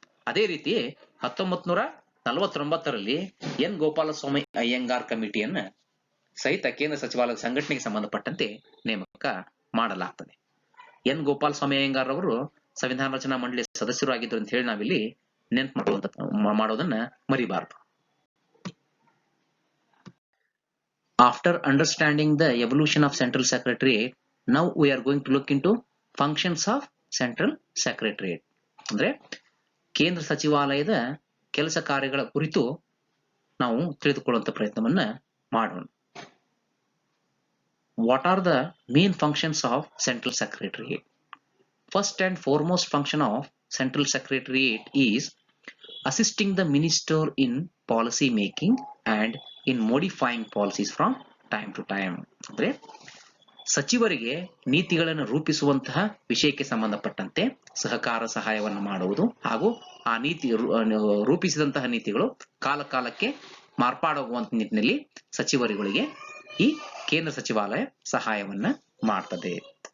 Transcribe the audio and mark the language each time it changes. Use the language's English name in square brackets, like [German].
[Kannada] ಅದೇ ರೀತಿ 1949ರಲ್ಲಿ ಎನ್ ಗೋಪಾಲಸ್ವಾಮಿ ಅಯ್ಯಂಗಾರ್ ಕಮಿಟಿಯನ್ನ ಸಹಿತ ಕೇಂದ್ರ ಸಚಿವಾಲಯದ ಸಂಘಟನೆಗೆ ಸಂಬಂಧಪಟ್ಟಂತೆ ನೇಮಕ ಮಾಡಲಾಗ್ತದೆ. ಎನ್ ಗೋಪಾಲಸ್ವಾಮಿ ಅಯ್ಯಂಗಾರ್ ಅವರು ಸಂವಿಧಾನ ರಚನಾ ಮಂಡಳಿಯ ಸದಸ್ಯರು ಆಗಿದ್ರು ಅಂತ ಹೇಳಿ ನಾವಿಲ್ಲಿ ನೆನಪು ಮಾಡೋದನ್ನ ಮರಿಬಾರದು. [English] After understanding the evolution of Central Secretariat, now we are going to look into functions of Central Secretariat. [Kannada] ಅಂದ್ರೆ ಕೇಂದ್ರ ಸಚಿವಾಲಯದ ಕೆಲಸ ಕಾರ್ಯಗಳ ಕುರಿತು ನಾವು ತಿಳಿದುಕೊಳ್ಳುವಂತ ಪ್ರಯತ್ನವನ್ನ ಮಾಡೋಣ. [English] What are the main functions of Central Secretariat? First and foremost function of Central Secretariat is assisting the minister in policy making and in modifying policies from time to time. [Kannada] ಅಂದ್ರೆ ಸಚಿವರಿಗೆ ನೀತಿಗಳನ್ನು ರೂಪಿಸುವಂತಹ ವಿಷಯಕ್ಕೆ ಸಂಬಂಧಪಟ್ಟಂತೆ ಸಹಕಾರ ಸಹಾಯವನ್ನು ಮಾಡುವುದು ಹಾಗೂ ಆ ನೀತಿ ರೂಪಿಸಿದಂತಹ ನೀತಿಗಳು ಕಾಲ ಕಾಲಕ್ಕೆ ಮಾರ್ಪಾಡಾಗುವಂತ ನಿಟ್ಟಿನಲ್ಲಿ ಸಚಿವರುಗಳಿಗೆ ಈ ಕೇಂದ್ರ ಸಚಿವಾಲಯ ಸಹಾಯವನ್ನ ಮಾಡ್ತದೆ.